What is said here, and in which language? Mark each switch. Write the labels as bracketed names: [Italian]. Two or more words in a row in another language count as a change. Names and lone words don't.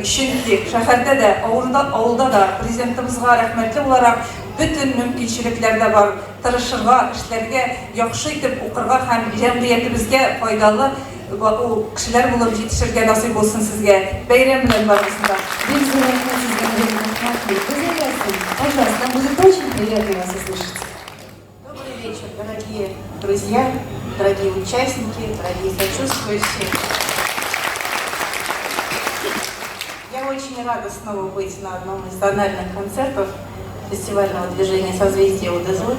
[Tatar] Чөнки шәһәрдә дә, авылда да президентыбызга рәхмәтле буларак бөтен мөмкинчелекләр дә бар. Тырышырга, эшләргә, яхшы итеп укырга һәм җәмгыятебезгә файдалы кешеләр булып җитешергә насыйп булсын сезгә. Бәйрәм белән барыгызга. Бик зур рәхмәт сезгә, [Russian] пожалуйста, нам будет очень приятно вас услышать. Добрый вечер, дорогие друзья, дорогие участники, дорогие сочувствующие. Я очень рада снова быть на одном из зональных концертов фестивального движения «Созвездие Удызлык».